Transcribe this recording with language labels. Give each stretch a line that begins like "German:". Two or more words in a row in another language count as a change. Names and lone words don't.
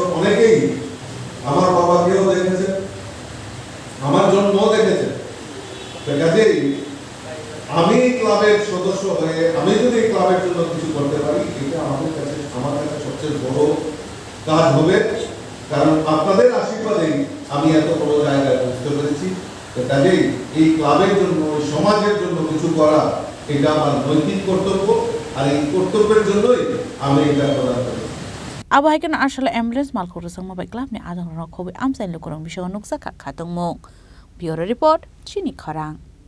Bangla: অনেকেই আমার বাবাকেও দেখেছেন আমার জন্ম দেখেছেন কাজেই আমি ক্লাবের সদস্য হয়ে আমি যদি ক্লাবের জন্য কিছু করতে পারি এটা আমার কাছে সবচেয়ে বড় কাজ হবে কারণ আপনাদের আশীর্বাদেই আমি এত বড় জায়গায় পৌঁছতে পেরেছি কাজেই এই ক্লাবের জন্য সমাজের জন্য কিছু করা এটা আমার নৈতিক কর্তব্য আর এই কর্তব্যের জন্যই আমি এটা প্রদান করি
Kok Borok: Abo haikeno ashala ambulance malkhuru sangma bai club ni adang ro khobi amsain lokorong bisho nuksa kha khatong mong
English: Bureau Report
Kok Borok: Chini Kharang